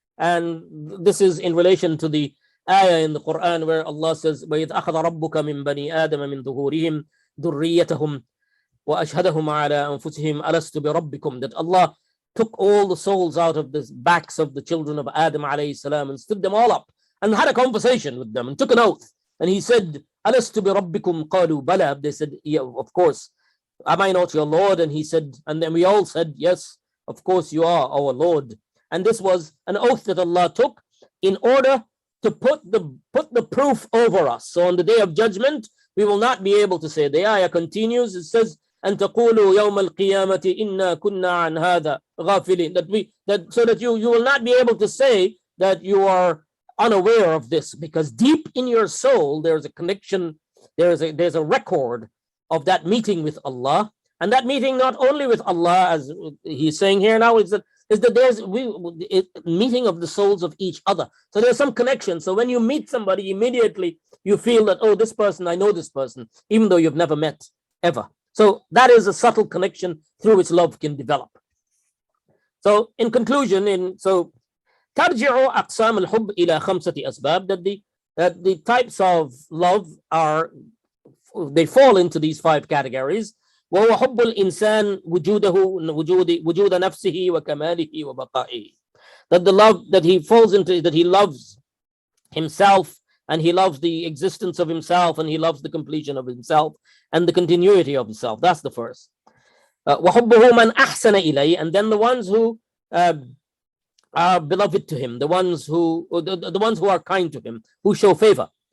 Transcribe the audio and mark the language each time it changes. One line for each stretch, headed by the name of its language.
English: And this is in relation to the ayah in the Quran where Allah says,
Arabic: وَإِذْ أَخَذَ رَبُّكَ مِنْ بَنِي آدَمَ مِنْ ظُهُورِهِمْ ذُرِّيَّتَهُمْ وَأَشْهَدَهُمْ عَلَىٰ أَنفُسِهِمْ أَلَسْتُ بِرَبِّكُمْ,
English: that Allah took all the souls out of the backs of the children of Adam alayhi salam and stood them all up and had a conversation with them and took an oath. And he said,
Arabic: أَلَسْتُ بِرَبِّكُمْ قَالُوا بَلَى.
English: They said, yeah, of course. Am I not your Lord? And he said, and then we all said, yes, of course you are our Lord. And this was an oath that Allah took in order to put the proof over us. So on the day of judgment, we will not be able to say. The ayah continues, it says,
Arabic: أن تقولوا يوم القيامة إنا كنا عن هذا غافلين.
English: So that you will not be able to say that you are unaware of this, because deep in your soul there's a connection, there's a record of that meeting with Allah. And that meeting not only with Allah, as he's saying here now, is that there's meeting of the souls of each other. So there's some connection. So when you meet somebody, immediately you feel that, oh, this person, I know this person, even though you've never met ever. So that is a subtle connection through which love can develop. So in conclusion,
Arabic: ترجع أقسام الحب إلى 5 أسباب,
English: that the types of love they fall into these 5 categories.
Arabic: وهو حب الإنسان وجود نفسه وكماله وبقائه.
English: That the love that he falls into, that he loves himself, and he loves the existence of himself, and he loves the completion of himself and the continuity of himself. That's the first.
Arabic: وحبه من أحسن إليه,
English: and then the ones who are beloved to him, the ones who are kind to him, who show favor.